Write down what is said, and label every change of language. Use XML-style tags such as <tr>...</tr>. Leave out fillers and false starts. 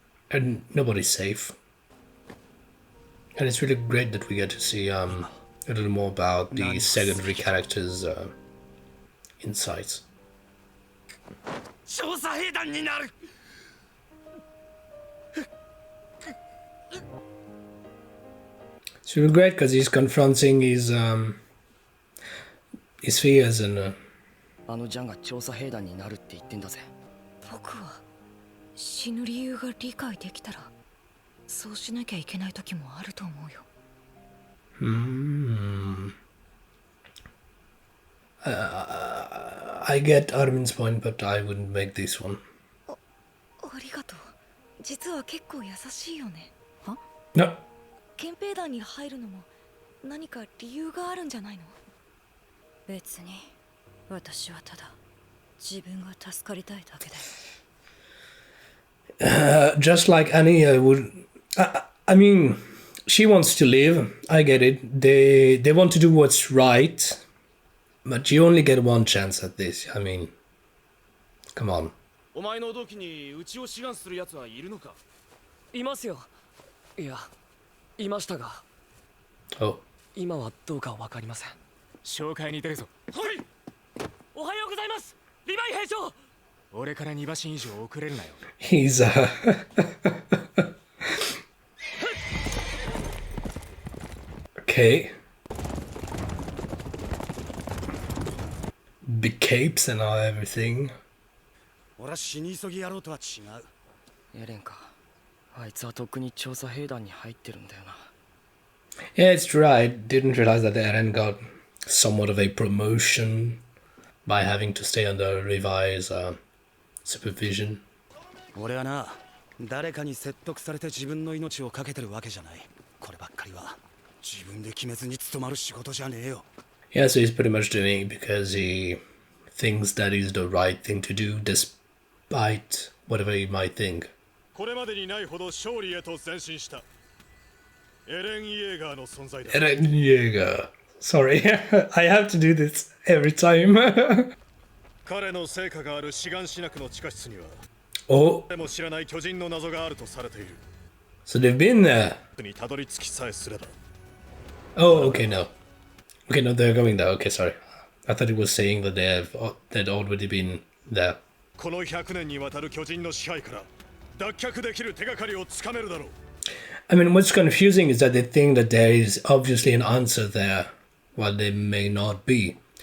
<en>And nobody's safe. And it's really great that we get to see a little more about the secondary characters' insights. It's really great because he's confronting his fears and</en> <ja>あのジャンが調査兵団になるって言ってんだぜ。僕は死ぬ理由が理解できたらそうしなきゃいけない時もあると思うよ。</ja> <en>I get Armin's point, but I wouldn't make this one.</en> <ja>ありがとう。実は結構優しいよね。は？</ja> <en>No.</en> <ja>憲兵団に入るのも何か理由があるんじゃないの？別に私はただ自分が助かりたいだけだよ。</ja> <en>Just like Annie would. I mean, she wants to live. I get it. They want to do what's right, but you only get one chance at this. I mean, come on.</en> <ja>お前の同期にうちを志願する奴はいるのか？いますよ。いや、いましたが。</ja> <en>Oh.</en> <ja>今はどうかわかりません。紹介に出るぞ。はい。おはようございます。リヴァイ兵長。俺から2馬身以上遅れるなよ。</ja> <en>He's Okay. Big capes and everything.</en> <ja>俺は死に急ぎやろうとは違う。エレンか。あいつはとっくに調査兵団に入ってるんだよな。</ja> <en>Yeah, it's true. I didn't realize that Eren got somewhat of a promotion by having to stay under Levi's supervision.</en> <ja>俺はな、誰かに説得されて自分の命をかけてるわけじゃない。こればっかりは自分で決めずに務まる仕事じゃねえよ。</ja> <en>Yeah, so he's pretty much doing it because he thinks that is the right thing to do, despite whatever he might think.</en> <ja>これまでにないほど勝利へと前進したエレン・イェーガーの存在だ。</ja> <en>Eren Yeager. Sorry, I have to do this every time.</en> <ja>彼の成果があるシガンシナクの地下室には</ja> <en>Oh,</en> <ja>誰も知らない巨人の謎があるとされている。</ja> <en>so they've been there.</en> <ja>にたどり着きさえすれば。</ja> <en>Oh, okay, no. Okay, no, they're going there. Okay, sorry. I thought it was saying that they'd already been there.</en> <ja>この100年にわたる巨人の支配から脱却できる手がかりをつかめるだろう。</ja> <en>I mean, what's confusing is that they think that there is obviously an answer there, while there may not be.</en>